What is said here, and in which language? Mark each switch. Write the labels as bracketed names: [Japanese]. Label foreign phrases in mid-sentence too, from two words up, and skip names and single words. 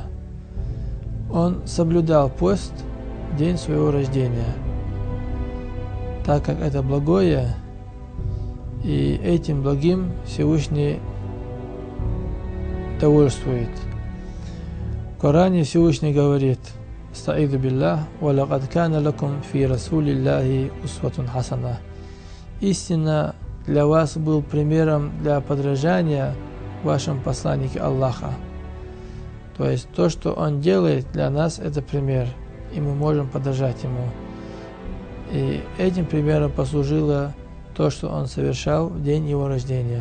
[Russian] Он соблюдал пост в день своего рождения, так как это благое, и этим благим Всевышний довольствует. В Коране Всевышний говорит: [Arabic] «أستعيذ بالله، ولقد كان لكم في رسول الله أسوة حسنة». [Russian] Истинно для вас был примером для подражания в вашем посланнике Аллаха. То есть то, что он делает для нас, это пример, и мы можем подражать ему. И этим примером послужило то, что он совершал в день его рождения.